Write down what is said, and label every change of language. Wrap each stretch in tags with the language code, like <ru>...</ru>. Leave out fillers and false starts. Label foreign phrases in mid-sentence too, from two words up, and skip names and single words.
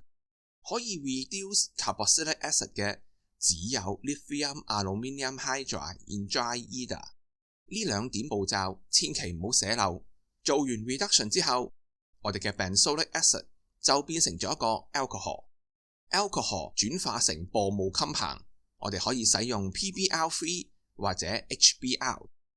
<en>可以 reduce carboxylic acid</en> <yue>嘅只有</yue> <en>lithium aluminium hydride in dry ether。</en> <yue>呢兩點步驟千祈唔好寫漏。做完 reduction 之後，我哋嘅</yue> <en>benzoic acid</en> <yue>就變成咗一個 alcohol 轉化成薄霧 compound， 我哋可以使用 PBr3 或者 HBr。</yue>